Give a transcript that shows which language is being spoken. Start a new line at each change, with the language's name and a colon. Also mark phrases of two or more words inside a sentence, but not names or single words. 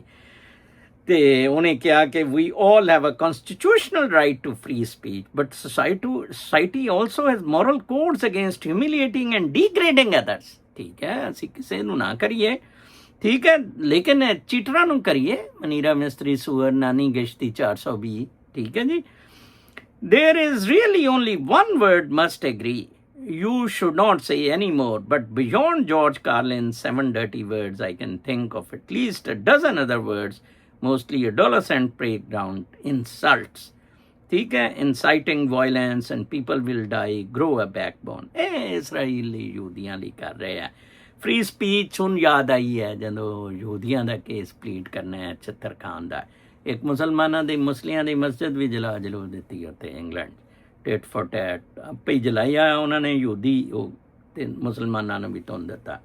Punjabi: ਤੇ ਉਹਨੇ ਕਿਹਾ ਕਿ
English: we all have a constitutional right to free speech but society also has moral codes against humiliating and degrading others.
Punjabi: ਠੀਕ ਹੈ, ਅਸੀਂ ਕਿਸੇ ਨੂੰ ਨਾ ਕਰੀਏ, ਠੀਕ ਹੈ, ਲੇਕਿਨ ਚੀਟਰਾਂ ਨੂੰ ਕਰੀਏ। ਮਨੀਰਾ ਮਿਸਤਰੀ ਸੂਰ ਨਾਨੀ ਗਸ਼ਤੀ 420। ਠੀਕ ਹੈ ਜੀ।
English: There is really only one word must agree. You should not say any more. But beyond George Carlin's 7 dirty words, I can think of at least a dozen other words, mostly adolescent playground insults.
Punjabi: ਠੀਕ ਹੈ,
English: inciting violence and people will die, grow a backbone।
Punjabi: इसराइली ਯਹੂਦੀਆਂ ਲਈ ਕਰ ਰਹੇ ਆ ਫ੍ਰੀ ਸਪੀਚ। ਹੁਣ ਯਾਦ ਆਈ ਹੈ ਜਦੋਂ ਯਹੂਦੀਆਂ ਦਾ ਕੇਸ ਪਲੀਡ ਕਰਨਾ ਹੈ ਛੱਤਰ ਖਾਨ ਦਾ। ਇੱਕ ਮੁਸਲਮਾਨਾਂ ਦੀ ਮੁਸਲਿਆਂ ਦੀ ਮਸਜਿਦ ਵੀ ਜਲਾ ਦਿੱਤੀ ਉੱਥੇ ਇੰਗਲੈਂਡ,
English: tit for tat
Punjabi: ਆਪੇ ਹੀ ਜਲਾਇਆ ਉਹਨਾਂ ਨੇ ਯਹੂਦੀ, ਉਹ ਤੇ ਮੁਸਲਮਾਨਾਂ ਨੂੰ ਵੀ ਤੁੰਨ ਦਿੱਤਾ।